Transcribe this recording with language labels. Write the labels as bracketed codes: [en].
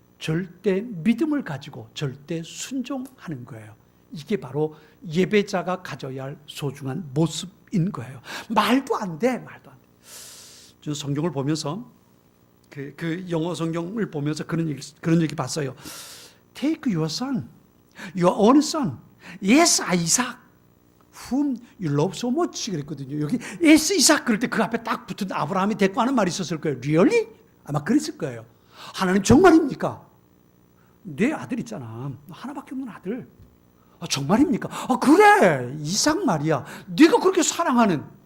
[ko] 절대 믿음을 가지고 절대 순종하는 거예요. 이게 바로 예배자가 가져야 할 소중한 모습인 거예요. 말도 안 돼, 말도 안 돼. 저는 성경을 보면서 그 영어 성경을 보면서 그런 얘기 봤어요. [en] Take your son, your only son, yes, Isaac, whom you love so much [ko] 그랬거든요. 여기 [en] yes, Isaac [ko] 그럴 때 그 앞에 딱 붙은 아브라함이 대꾸하는 말이 있었을 거예요. Really? 아마 그랬을 거예요. 하나님 정말입니까? 내 아들 있잖아. 하나밖에 없는 아들. 정말입니까? 그래. 이삭 말이야. 네가 그렇게 사랑하는.